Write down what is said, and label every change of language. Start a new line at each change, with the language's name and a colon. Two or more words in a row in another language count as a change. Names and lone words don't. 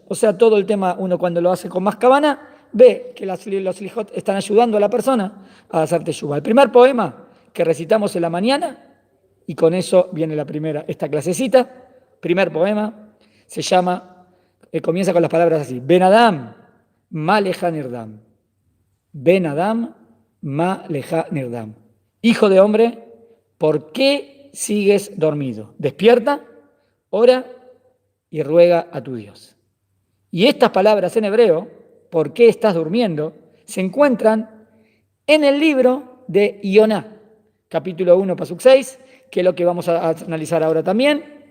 Spanish: O sea, todo el tema, uno cuando lo hace con más cabana, ve que los Selijot están ayudando a la persona a hacer Teshuvah. El primer poema que recitamos en la mañana, y con eso viene esta clasecita, primer poema, se llama, comienza con las palabras así:
Hebrew: בן אדם, מה לך נרדם. בן אדם, מה לך נרדם.
Spanish: Hijo de hombre, ¿por qué sigues dormido? Despierta, ora y ruega a tu Dios. Y estas palabras en hebreo, ¿por qué estás durmiendo?, se encuentran en el libro de Ioná, capítulo 1, pasuk 6, que es lo que vamos a analizar ahora también.